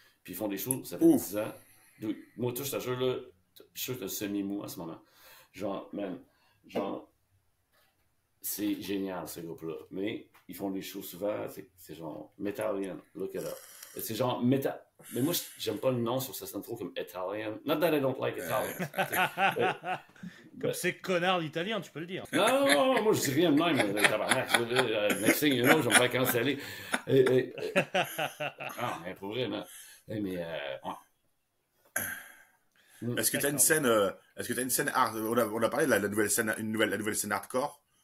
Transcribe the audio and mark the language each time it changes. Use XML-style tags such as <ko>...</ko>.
<fr>Puis ils font des choses, ça fait 10 ans. Moi, tout, je te jure, là, je suis sûr que t'es semi-mou en ce moment. Genre, man, genre, c'est génial, ce groupe-là. Mais ils font des choses souvent, c'est genre Metallian,</fr> <en>look it up.</en> <fr>C'est genre Metal. Mais moi, j'aime pas le nom sur ça sonne trop comme Italian.</fr> <en>Not that I don't like Italian.</en> <fr>Comme c'est connard d'italien, tu peux le dire. Non, moi je dis rien de même, tabarnak.</fr> <en>Next thing you know,</en> <fr>je vais me faire canceller. Ah, mais pour vrai, non. Mais, Est-ce que tu as une scène, on a parlé de la nouvelle scène hardcore.</fr>